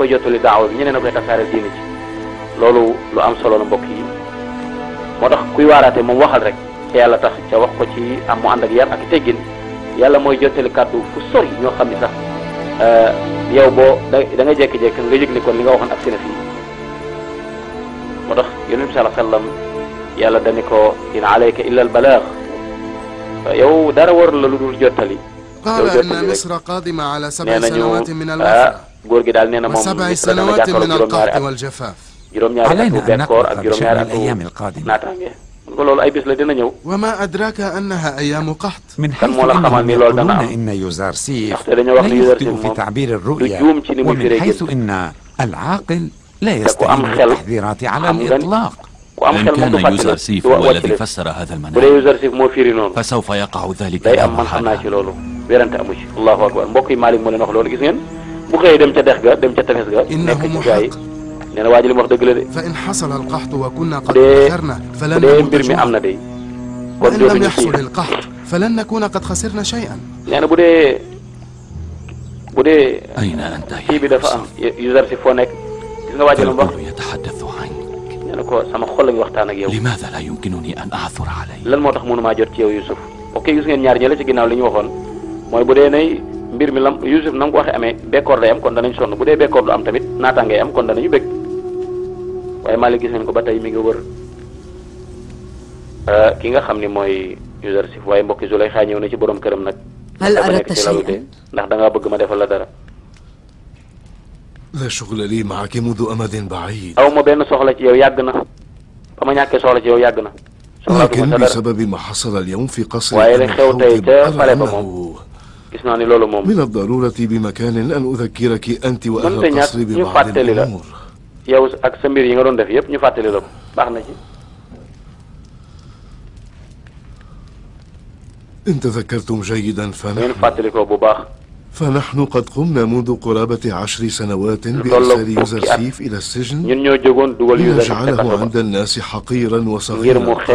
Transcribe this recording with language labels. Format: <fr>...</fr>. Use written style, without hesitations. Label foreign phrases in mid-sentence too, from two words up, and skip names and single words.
<wo>koy jottali daawa bi ñeneen na koy tasaare diine ci loolu lu am solo la mbokk yi moo tax kuy waaraate moom waxal rek ca yàlla tax ca wax ko ci am mu ànd ak yar ak teggin yàlla mooy jottali kàddu fu sori ñoo xam ne sax yow boo da nga jékki-jékki nga yëg ni kon li nga waxoon ak si na fii moo tax yonent bi</wo> <ar>صلى الله عليه وسلم</ar> <wo>yàlla dani ko</wo> <ar>إن عليك إلا البلاغ</ar> <wo>yow dara war la lu dul jottali</wo> <ar>قال أن مصر قادمة على 7 سنوات من الوفرة و7 سنوات من القحط والجفاف علينا أن نقلق بشأن الأيام القادمة وما أدراك أنها أيام قحط من حيث أنهم يقولون إن يوزرسيف لا يخطئ في تعبير الرؤيا ومن حيث إن العاقل لا يستعين بالتحذيرات على الإطلاق إن كان يوزرسيف هو الذي فسر هذا المنام فسوف يقع ذلك</ar> <wo>werante amu ci</wo> <ar>الله أكبر</ar> <wo>mbokk yi Malick moo leen wax loolu gis ngeen bu xëyee dem ca dex ga dem ca tefes ga nekk ci gaay nee na waa ji li mu wax dëgg la de</wo> <ar>فإن حصل القحط وكنا قد خسرنا فلن</ar> <wo>نكون mbir mi am na de</wo> <ar>kon لم يحصل القحط فلن نكون قد خسرنا شيئا</ar> <wo>nee na bu dee kii bi dafa am user si foo nekk gis nga waa ji li mu wax nee na ko sama xol la ngi waxtaan ak yow</wo> <ar>لماذا لا يمكنني أن أعثر عليه</ar> <wo>lan moo tax mënumaa jot ci yow Youssouf ok gis ngeen ñaar ñële ci ginnaaw li ñu waxoon mooy bu dee nay mbir mi lam Youssouf na nga ko waxee amee bekkoor day am kon danañ sonn bu dee bekkoor du am tamit naataangay am kon danañu bëgg waaye Malick gis ngeen ko ba tey mi ngi wër ki nga xam ni mooy Youssouf waaye mbokki Zulaykha ñëw na ci borom këram nag</wo> <ar>هل أردت شيئا؟</ar> <wo>ndax da ngaa bëgg ma defal la dara</wo> <ar>لا شغل لي معك منذ أمد بعيد</ar> <wo>aw ma benn soxla ci yow yàgg na ba ma ñàkkee soxla ci yow yàgg na</wo> <ar>لكن بسبب ما حصل اليوم في قصر من الضرورة بمكان أن أذكرك أنت وأهل القصر ببعض الأمور إن تذكرتم جيدا فنحن قد قمنا منذ قرابة 10 سنوات بإرسال يوزرسيف إلى السجن لنجعله عند الناس حقيرا وصغيرا</ar>